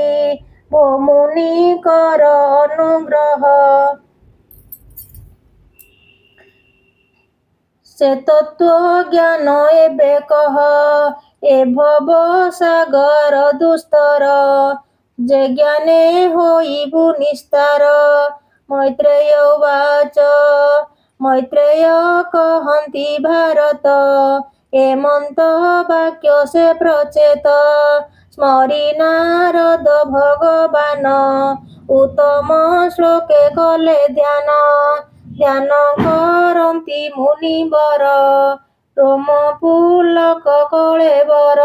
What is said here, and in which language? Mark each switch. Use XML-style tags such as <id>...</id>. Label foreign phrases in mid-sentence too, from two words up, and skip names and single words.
<or>ଭୂମୁନି କର ଅନୁଗ୍ରହ ସେ ତତ୍ତ୍ୱ ଜ୍ଞାନ ଏବେ କହ। ଏ ଭବ ସାଗର ଦୁସ୍ତର ଯେ ଜ୍ଞାନେ ହୋଇବୁ ନିସ୍ତାର।</or> <sa>मैत्रेय उवाच।</sa> <or>ମୈତ୍ରେୟ କହନ୍ତି ଭାରତ एमନ୍ତ ବାକ୍ୟ ସେ ପ୍ରଚେତ। ସ୍ମରି ନାରଦ ଭଗବାନ ଉତ୍ତମ ଶ୍ଲୋକେ କଲେ ଧ୍ୟାନ। ଧ୍ୟାନ କରନ୍ତି ମୁନିବର ରୋମ ପୁଲକ କଳେବର।</or>